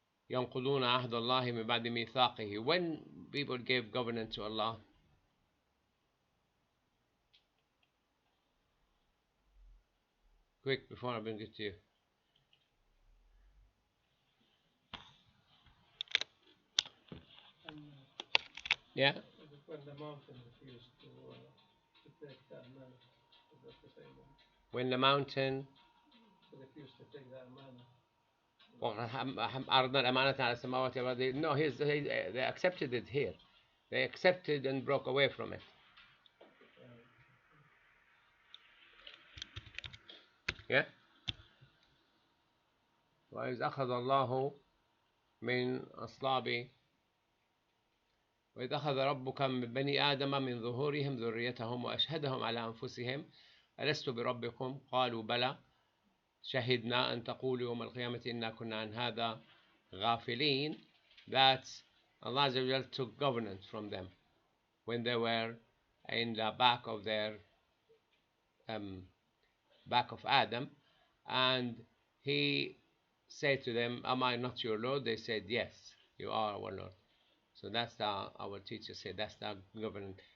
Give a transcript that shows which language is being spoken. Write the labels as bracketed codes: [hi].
[ar] ينقضون عهد الله من بعد ميثاقه. [en] When people gave covenant to Allah, quick before I bring it to you. Yeah. When the mountain refused to take the amana, is that the same one? When the mountain refused to take the amana. [ar] عرضنا الأمانة على السماوات والأرض. [en] No, they accepted it here. They accepted and broke away from it. Yeah. [ar] وإذ أخذ الله من أصلاب وإذ أخذ ربك من بني آدم من ظهورهم ذريتهم وأشهدهم على أنفسهم ألست بربكم قالوا بلى شهدنا أن تقولوا يوم القيامة إنا كنا عن هذا غافلين. [en] That Allah Azza wa Jal took governance from them when they were in the back of their back of Adam, and he said to them, am I not your Lord? They said, yes, you are our Lord. So that's our teacher said, that's the governance.